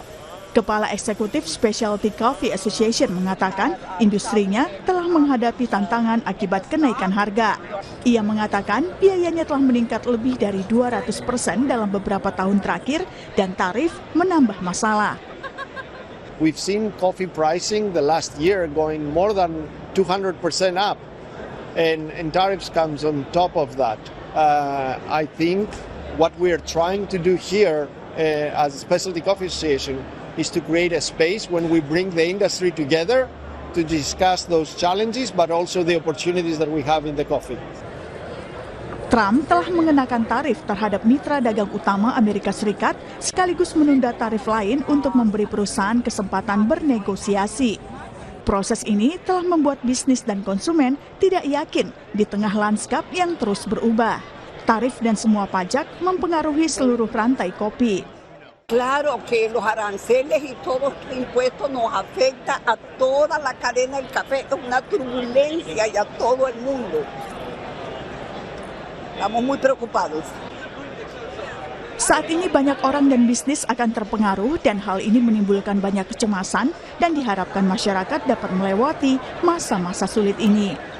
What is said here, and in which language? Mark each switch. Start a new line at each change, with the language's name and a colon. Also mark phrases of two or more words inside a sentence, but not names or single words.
Indonesian: Kepala Eksekutif Specialty Coffee Association mengatakan industrinya telah menghadapi tantangan akibat kenaikan harga. Ia mengatakan biayanya telah meningkat lebih dari 200% dalam beberapa tahun terakhir dan tarif menambah masalah.
English: We've seen coffee pricing the last year going more than 200% up, and tariffs comes on top of that. I think what we're trying to do here as a Specialty Coffee Association is to create a space when we bring the industry together to discuss those challenges, but also the opportunities that we have in the coffee.
Indonesian: Trump telah mengenakan tarif terhadap mitra dagang utama Amerika Serikat sekaligus menunda tarif lain untuk memberi perusahaan kesempatan bernegosiasi. Proses ini telah membuat bisnis dan konsumen tidak yakin di tengah lanskap yang terus berubah. Tarif dan semua pajak mempengaruhi seluruh rantai kopi.
Spanish: Claro que los aranceles y todos los impuestos nos afecta a toda la cadena del café, es una turbulencia y a todo el mundo. Estamos muy preocupados.
Indonesian: Saat ini banyak orang dan bisnis akan terpengaruh dan hal ini menimbulkan banyak kecemasan dan diharapkan masyarakat dapat melewati masa-masa sulit ini.